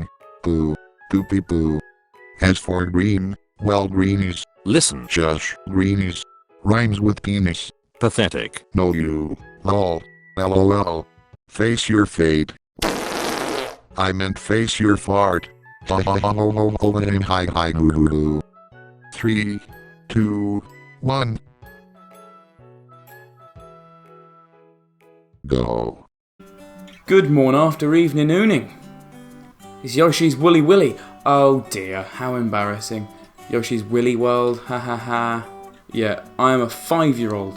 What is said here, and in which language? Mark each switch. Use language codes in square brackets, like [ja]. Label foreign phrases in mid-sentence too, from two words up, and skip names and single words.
[en] Poo. Poopy poo. As for green, well, greenies. Listen. Shush. Greenies. Rhymes with penis. Pathetic. No you. Lol. LOL. Face your fate. I meant face your fart. Ha ha ha ho ho ho and hi hi hoo hoo hoo. 3, 2, 1. Go. Good morn after evening ooning. It's Yoshi's Woolly Willy. Oh dear, how embarrassing. Yoshi's Willy World, ha ha ha. Yeah, I am a 5-year-old.